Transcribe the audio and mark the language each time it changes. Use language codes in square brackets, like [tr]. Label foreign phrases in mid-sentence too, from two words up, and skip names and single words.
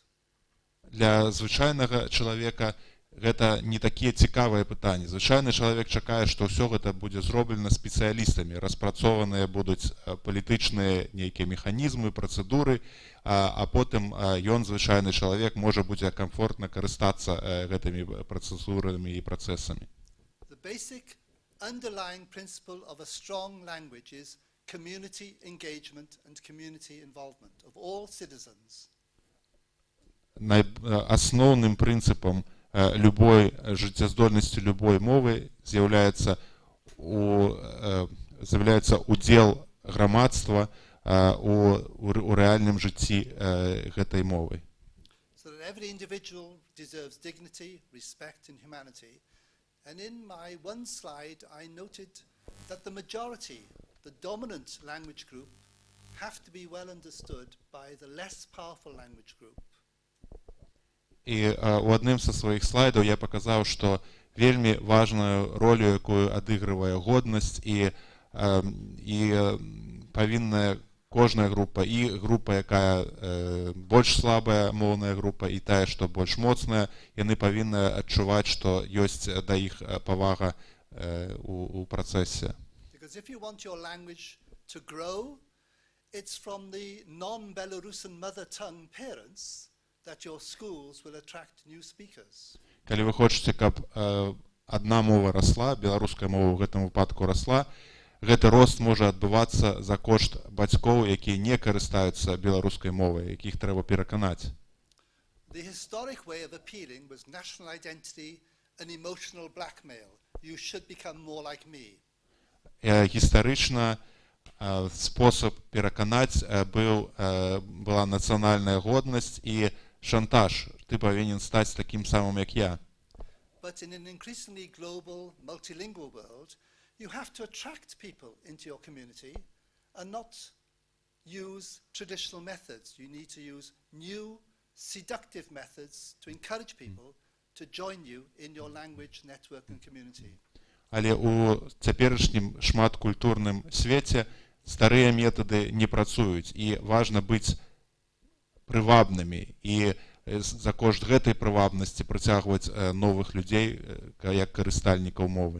[be] Для звычайнага чалавека гэта не такія цікавыя пытанні. Звычайны чалавек чакае, што ўсё гэта будзе зроблена спецыялістамі, распрацованыя будуць палітычныя нейкія механізмы, працэдуры, а потым ён, звычайны чалавек, можа будзе камфортна карыстацца гэтымі працэдурамі і працэсамі. [en] The basic underlying principle of a strong language is community engagement and community involvement of all citizens. [be] Асноўным прынцыпам любой жыццяздольнасці любой мовы з'яўляецца удзел грамадства у рэальным жыцці гэтай мовы. [en] So that every individual deserves dignity, respect and humanity. And in my one slide I noted that the majority, the dominant language group, have to be well understood by the less powerful language group. [be] І у адным са сваіх слайдаў я паказаў, што вельмі важную ролю, якую адыгрывае годнасць і павінная кожная група, і група, якая больш слабая моўная група, і тая, што больш моцная, яны павінны адчуваць, што ёсць да іх павага у працэсе. [en] Because if you want your language to grow, it's from the non-Belarusian mother tongue parents that your schools will attract new speakers. [be] Калі вы хочаце, каб адна мова расла, беларуская мова ў гэтым выпадку расла, гэты рост можа адбывацца за кошт бацькоў, якія не карыстаюцца беларускай мовай, якіх трэба пераканаць. [en] The historic way of appealing was national identity and emotional blackmail. You should become more like me. [be] Гістарычна спосаб пераканаць была нацыянальная годнасць і шантаж. Ты павінен стаць такім самым, як я. [en] But in an increasingly global, multilingual world, you have to attract people into your community and not use traditional methods. You need to use new, seductive methods to encourage people to join you in your language, network and community. [be] Але у цяперашнім шматкультурным свеце старыя метады не працуюць, і важна быць прывабнымі і за кошт гэтай прывабнасці прыцягваць новых людзей як карыстальнікаў мовы.